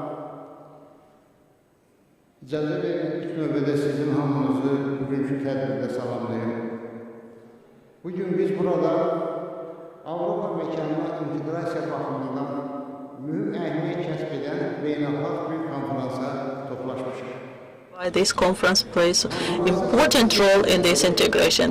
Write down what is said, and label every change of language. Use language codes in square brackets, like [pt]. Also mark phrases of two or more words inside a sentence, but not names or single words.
[az] icazə verin ilk növbədə sizin hamınızı bugünkü tədbirdə salamlayım. Bugün biz burada Avropa məkanına inteqrasiya baxımından mühüm əhəmiyyət kəsb edən beynəlxalq bir konferansa toplaşmışıq. [en] This conference plays an important role in this integration.